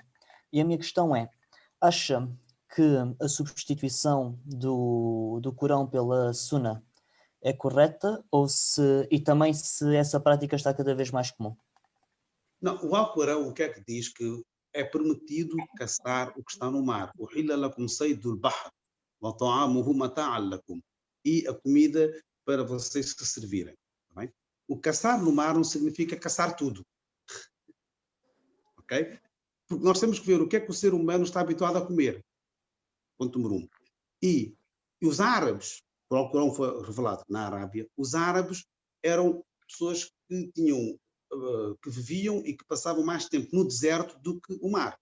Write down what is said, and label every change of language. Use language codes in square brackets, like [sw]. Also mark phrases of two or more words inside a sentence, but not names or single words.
[pt] E a minha questão é, acha que a substituição do Corão pela Sunna é correta e também se essa prática está cada vez mais comum? Não, o Alcorão, o que é que diz? Que é permitido caçar o que está no mar. [ar] أحل لكم صيد البحر وطعامه متاعا لكم. [pt] E a comida para vocês se servirem. Tá bem? O caçar no mar não significa caçar tudo. Ok? Porque nós temos que ver o que é que o ser humano está habituado a comer. Ponto número 1. E os árabes, o Alcorão foi revelado na Arábia, os árabes eram pessoas que que viviam e que passavam mais tempo no deserto do que o mar.